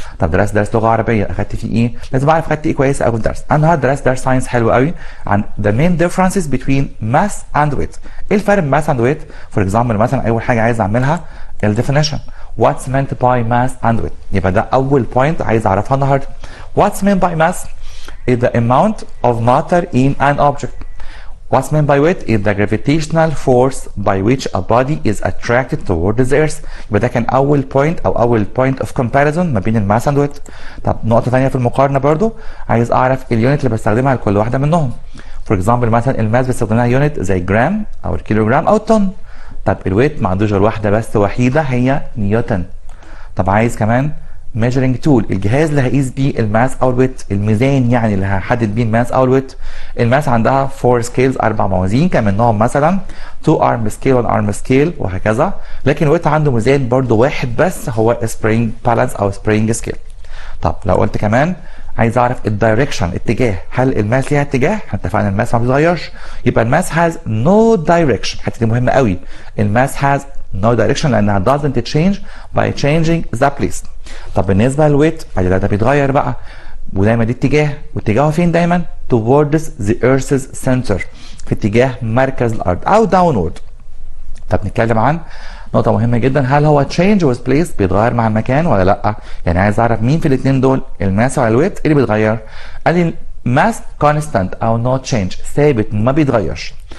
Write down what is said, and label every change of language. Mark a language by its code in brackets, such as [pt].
[ar] طب درس لغه عربيه، اخدت فيه ايه؟ لازم اعرف اخدت ايه كويس قوي في الدرس. انا النهارده درست درس ساينس حلو قوي عن [en] the main differences between mass and weight. [ar] ايه الفرق بين [en] mass and weight؟ [ar] فور اكزامبل مثلا اول حاجه عايز اعملها الديفينيشن [en] what's meant by mass and weight. [ar] يبقى ده اول بوينت عايز اعرفها النهارده. [en] what's meant by mass is the amount of matter in an object. What's meant by weight is the gravitational force by which a body is attracted toward the earth. [ar] يبقى ده كان اول بوينت او اول بوينت اوف كومباريزون ما بين الماس اند ويت. طب نقطه ثانيه في المقارنه برضو، عايز اعرف اليونت اللي بستخدمها لكل واحده منهم. فور اكزامبل مثلا الماس بستخدم لها يونت زي جرام او الكيلوجرام او الطن. طب الويت ما عندوش غير واحده بس وحيده هي نيوتن. طب عايز كمان [en] measuring tool، [ar] الجهاز اللي هقيس بيه الماس او الويت، الميزان يعني اللي هحدد بيه الماس او الويت. الماس عندها 4 سكيلز، 4 موازين، كان منهم مثلا [en] 2 arm scale 1 arm scale [ar] وهكذا. لكن الويت عنده ميزان برضو واحد بس هو [en] spring balance [ar] او spring scale. طب لو قلت كمان عايز اعرف الدايركشن، اتجاه، هل الماس ليها اتجاه؟ احنا اتفقنا الماس ما بيتغيرش، يبقى الماس [en] has no direction. [ar] الحته دي مهمه قوي، الماس [en] has no direction [ar] لانها [en] doesn't change by changing the place. [ar] طب بالنسبه للويت ده بيتغير بقى، ودايما دي اتجاه، واتجاهه فين دايما؟ [en] towards the earth's center، [ar] في اتجاه مركز الارض او downward. طب نتكلم عن نقطة مهمة جدا، هل هو [en] change with place [ar] بيتغير مع المكان ولا لا؟ يعني عايز اعرف مين في الاثنين دول، الماس ولا الويت؟ ايه اللي بيتغير؟ قال لي [en] mass constant [ar] او [en] not change، [ar] ثابت ما بيتغيرش.